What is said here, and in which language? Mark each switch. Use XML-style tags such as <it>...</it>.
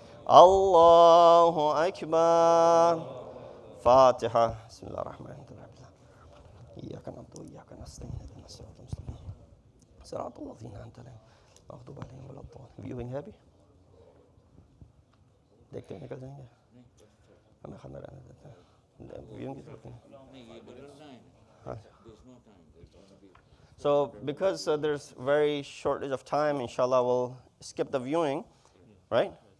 <ar>الله أكبر. فاتحة. بسم الله الرحمن الرحيم. إياك نعبد وإياك نستعين اهدنا الصراط المستقيم صراط الذين أنعمت عليهم غير المغضوب عليهم ولا الضالين. Viewing happy?</ar> <hi>देखते हैं निकल जाएंगे हमें खाना रहने देते हैं viewing की जरूरत नहीं.</hi> <en>So because there's very shortage of time, inshallah we'll skip the viewing, right?</en>